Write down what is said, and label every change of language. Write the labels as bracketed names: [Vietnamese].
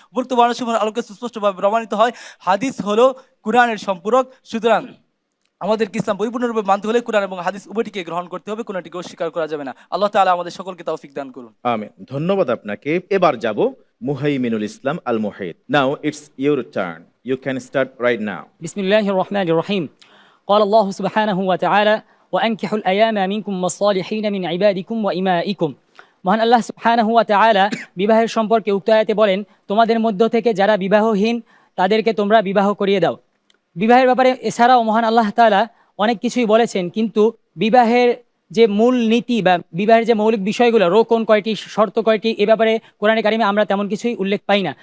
[Bangla] উপরোক্ত বর্ণনাসমূহের আলোকে সুস্পষ্টভাবে প্রমাণিত হয় হাদিস হলো কুরআনের সম্পূরক। সুতরাং আমাদেরকে ইসলাম পরিপূর্ণরূপে মানতে হলে কুরআন এবং হাদিস উভয়টিকে গ্রহণ করতে হবে, কোনোটিকে অস্বীকার করা যাবে না। আল্লাহ তাআলা আমাদের সকলকে তৌফিক দান করুন। আমিন। ধন্যবাদ আপনাকে। এবার যাব মুহাইমিনুল ইসলাম আল Muhith. [English] Now it's your turn, you can start right now. [Arabic] بسم الله الرحمن الرحيم. قال الله سبحانه وتعالى وأنكحوا الأيام منكم والصالحين من عبادكم وإمائكم. [Bangla] মহান আল্লাহ সুবহানাহু ওয়া তাআলা বিবাহের সম্পর্কে উক্ত আয়াতে বলেন, তোমাদের মধ্য থেকে যারা বিবাহহীন তাদেরকে তোমরা বিবাহ করিয়ে দাও। বিবাহের ব্যাপারে এছাড়াও মহান আল্লাহ তাআলা অনেক কিছুই বলেছেন, কিন্তু বিবাহের যে মূল নীতি বা বিবাহের যে মৌলিক বিষয়গুলো, রোকন কয়টি, শর্ত কয়টি, এ ব্যাপারে কোরআনে কারিমে আমরা তেমন কিছুই উল্লেখ পাই না।